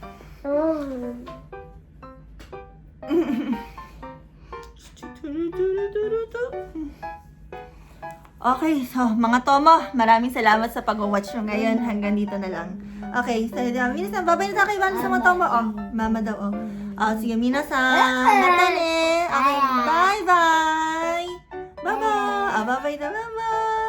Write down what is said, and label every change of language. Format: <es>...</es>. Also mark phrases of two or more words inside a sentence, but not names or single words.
<tl>Okay, so mga tomo, maraming salamat sa pag-watch nyo ngayon. Hanggang dito na lang. Okay, so minasan, babay na tayo sa mga tomo. Mama daw, sige,</tl> <ja>みなさん。またね.</ja> <en>Okay, bye-bye. Bye-bye. Bye-bye na, bye-bye.</en>